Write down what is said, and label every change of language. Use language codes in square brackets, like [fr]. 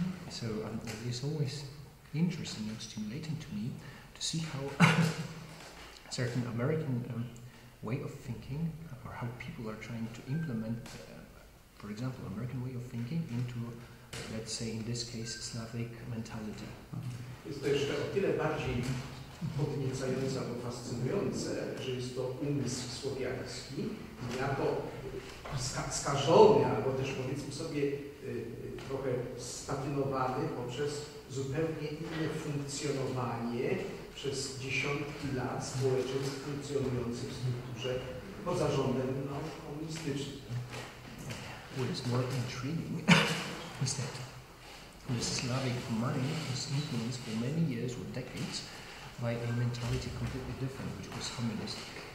[en] So it's always interesting and stimulating to me to see how certain American way of thinking, or how people are trying to implement, for example, American way of thinking into, let's say in this case, Slavic mentality. [pl] Jest to jeszcze o tyle bardziej podniecające albo fascynujące, że jest to umysł słowiański, niejako skażony, albo też powiedzmy sobie trochę statynowany poprzez zupełnie inne funkcjonowanie przez dziesiątki lat społeczeństw funkcjonujących w strukturze pod zarządem komunistycznym. [en] What is more intriguing is that the Slavic mind was influenced for many years or decades by a mentality completely different, which was communistic.